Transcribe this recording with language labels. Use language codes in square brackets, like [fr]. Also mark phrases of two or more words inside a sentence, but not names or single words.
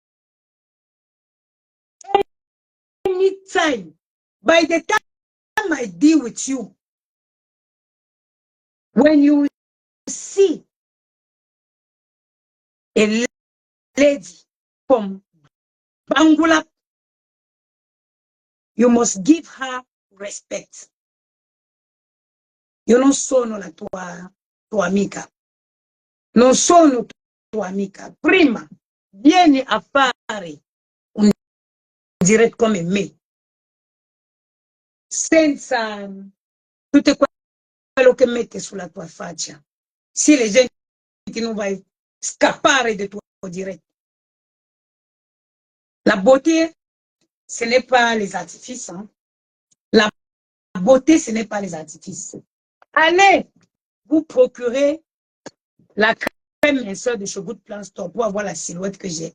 [en] Anytime, by the time I deal with you, when you see a lady from Bangula You must give her respect. [it] Io non sono la tua amica. Non sono tua amica. Prima, vieni a fare un direct come me. Senza tutto quello che metti sulla tua faccia. Si le gente non va scappare del tuo direct. [fr] La beauté, ce n'est pas les artifices. Hein. La beauté, ce n'est pas les artifices. Allez vous procurer la crème minceur de chez Good Plan Store pour avoir la silhouette que j'ai.